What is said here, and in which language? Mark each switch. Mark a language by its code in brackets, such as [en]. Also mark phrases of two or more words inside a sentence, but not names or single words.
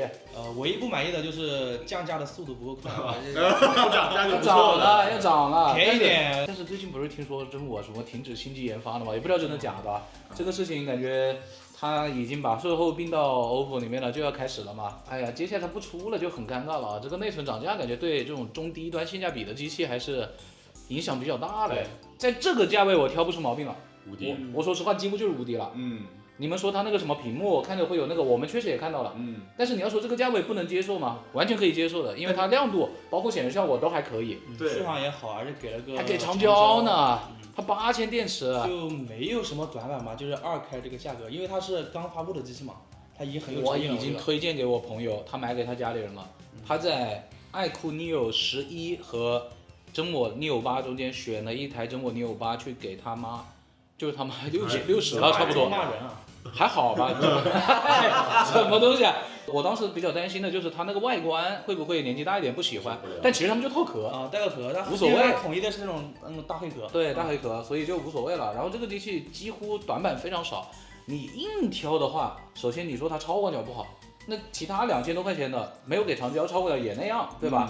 [zh] 唯一不滿意的就是降價的速度不夠快，要漲了，便宜點。但是最近不是聽說真我什麼停止星際研發了嗎？也不知道真的假的。這個事情感覺他已經把售後併到 OPPO 裡面了，就要開始了嘛。哎呀，接下來它不出了就很尷尬了啊！這個內存漲價感覺對這種中低端性價比的機器還是影響比較大的。在這個價位我挑不出毛病了。無敵，我說實話幾乎就是無敵了。你们說它那個什麼屏幕看着會有那個，我們確實也看到了。但是你要說這個價位不能接受嗎？完全可以接受的，因為它亮度包括顯示效果都還可以。對，續航也好，而且給了個還給長焦呢，它8000電池，就沒有什麼短板嘛，就是2K這個價格，因為它是剛發布的機器嘛，它已經很有我誠意了。已經推薦給我朋友，他買給他家裡人了。他在愛酷 Neo 11和真我 Neo 8中間選了一台真我 Neo 8去給他媽，就是他媽60了差不多。罵人啊！還好吧？什麼東西啊？我當時比較擔心的就是它那個外觀會不會年紀大一點不喜歡，但其實他們就套殼啊，帶個殼，它無所謂，統一的是那種大黑殼，對，大黑殼，所以就無所謂了。然後這個機器幾乎短板非常少，你硬挑的話，首先你說它超廣角不好，那其他2000多塊錢的沒有給長焦，超廣角也那樣，對吧？